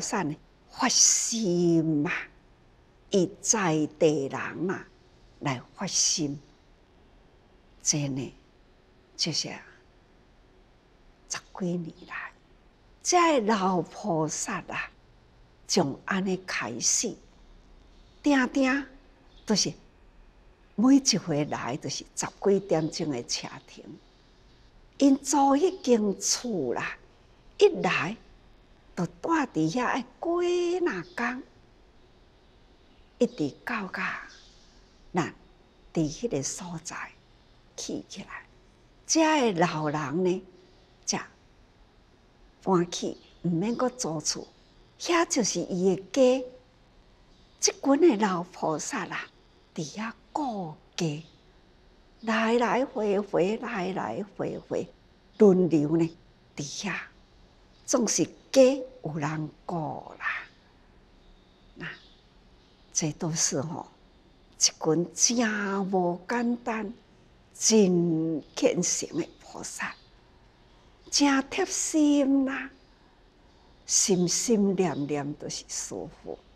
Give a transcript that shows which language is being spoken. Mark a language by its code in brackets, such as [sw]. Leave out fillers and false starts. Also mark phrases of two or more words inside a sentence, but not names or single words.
[nan] 萨呢，发心啊，以在地人啊来发心，这呢就是10几年来，遮个老菩萨啊，从安尼开始，定定都是每一回来都是10几点钟的车停。因租迄间厝啦，一来就住伫遐爱几若工，一直到咱伫迄个所在起起来。遮个老人呢，才搬去，毋免阁租厝，遐就是伊的家。即群的老菩萨啦，伫遐顾家。来来回回，来来回回，轮流呢，伫遐总是家有人顾啦。那这都是一群真无简单、真虔诚的菩萨，真贴心啦，心心念念都是师父。